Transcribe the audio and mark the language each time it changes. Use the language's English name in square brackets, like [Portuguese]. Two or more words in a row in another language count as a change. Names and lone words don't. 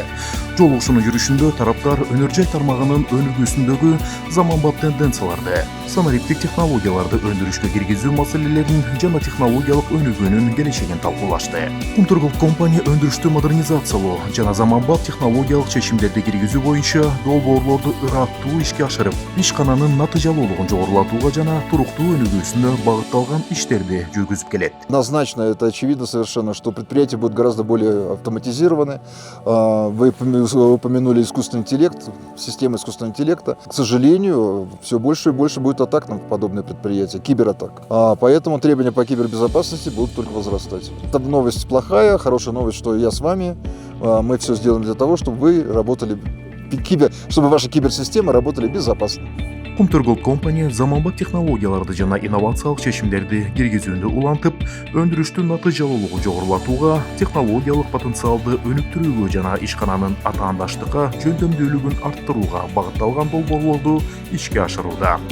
[Kyrgyz] Жолугушуунун жүрүшүндө тараптар өнөр жай тармагынын өнүгүүсүндөгү заманбап тенденцияларды, санариптик технологияларды өндүрүшкө киргизүү маселелерин жана технологиялык өнүгүүнүн келечегин талкуулашты. Кумтургул компания өндүрүштү модернизациялоо жана заманбап технологиялык чечимдерди киргизүү боюнча долбоорлорду ыраттуу ишке ашырып, ишкананын натыйжалуулугун жогорулатууга жана туруктуу өнүгүүсүнө багытталган иштерди жүргүзүп келет. [Russian] Однозначно, это очевидно совершенно, что предприятия будут гораздо более автоматизированы. Вы упомянули искусственный интеллект, системы искусственного интеллекта. К сожалению, все больше и больше будет атак на подобные предприятия, кибератак. Поэтому требования по кибербезопасности будут только возрастать. Это новость плохая, хорошая новость, что я с вами. Мы все сделаем для того, чтобы вы работали чтобы ваши киберсистемы работали безопасно. [Kyrgyz] Кумтургул компания заманбап технологияларды жана инновациялык чечимдерди киргизүүндө улантып, өндүрүштүн натыйжалуулугун жогорулатууга, технологиялык потенциалды өнүктүрүүгө жана ишкананын атаандаштыкка жөндөмдүүлүгүн арттырууга багытталган долбоорлорду ишке ашырууда.